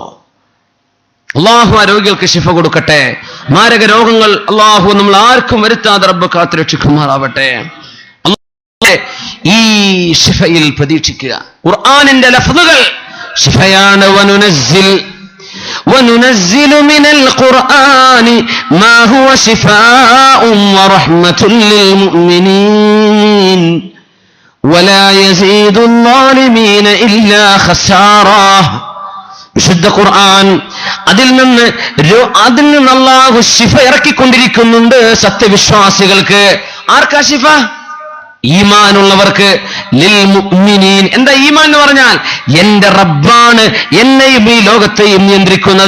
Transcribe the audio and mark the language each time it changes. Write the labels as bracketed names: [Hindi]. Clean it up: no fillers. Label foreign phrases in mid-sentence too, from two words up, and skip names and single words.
[Malayalam] അള്ളാഹു ആ രോഗികൾക്ക് ശിഫ കൊടുക്കട്ടെ. മാരക രോഗങ്ങൾ അള്ളാഹു നമ്മൾ ആർക്കും വരുത്താതെ റബ്ബ് കാത്തുരക്ഷിക്കുമാറാവട്ടെ. ഈ ശിഫയിൽ പ്രതീക്ഷിക്കുക. ഖുർആനിന്റെ ലഫ്ളുകൾ ശിഫയാണ്. [Arabic] വനുനസ്സിൽ وَنُنَزِّلُ مِنَ الْقُرْآنِ مَا هُوَ شِفَاءٌ وَرَحْمَةٌ لِّلْمُؤْمِنِينَ وَلَا يَزِيدُ الظَّالِمِينَ إِلَّا خَسَارًا. [Malayalam] വിശുദ്ധ ഖുർആൻ അതിൽ നിന്ന് അല്ലാഹു ശിഫ ഇറക്കിക്കൊണ്ടിരിക്കുന്നുണ്ട് സത്യവിശ്വാസികൾക്ക്. ആർക്കാ ശിഫ? ഈമാനുള്ളവർക്ക്. [Arabic] للمؤمنين. [Malayalam] എന്താ ഈമാൻ എന്ന് പറഞ്ഞാൽ? എന്റെ റബ്ബാണ് എന്നെയും ഈ ലോകത്തെയും നിയന്ത്രിക്കുന്നത്.